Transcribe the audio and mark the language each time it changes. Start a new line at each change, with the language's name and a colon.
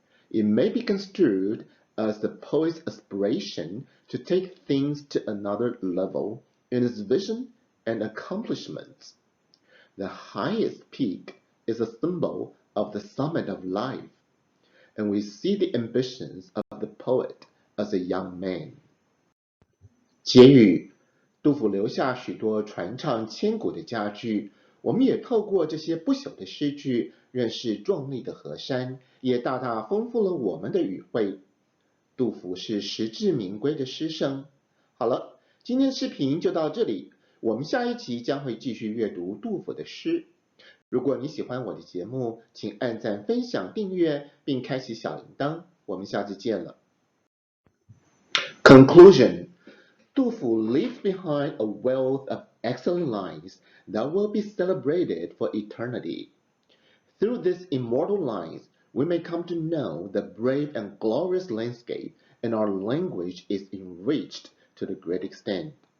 English: It may be construed as the poet's aspiration to take things to another level in his vision and accomplishments. The highest peak is a symbol of the summit of life, and we see the ambitions of the poet as a young man.
Chinese: 结语，杜甫留下许多传唱千古的佳句，我们也透过这些不朽的诗句，认识壮丽的河山，也大大丰富了我们的语汇。杜甫是实至名归的诗圣。好了，今天的视频就到这里，我们下一集将会继续阅读杜甫的诗。如果你喜欢我的节目，请按赞、分享、订阅，并开启小铃铛。我们下次见了。
English: Conclusion. 杜甫 leaves behind a wealth of excellent lines that will be celebrated for eternity. Through these immortal lines, we may come to know the brave and glorious landscape, and our language is enriched to the great extent.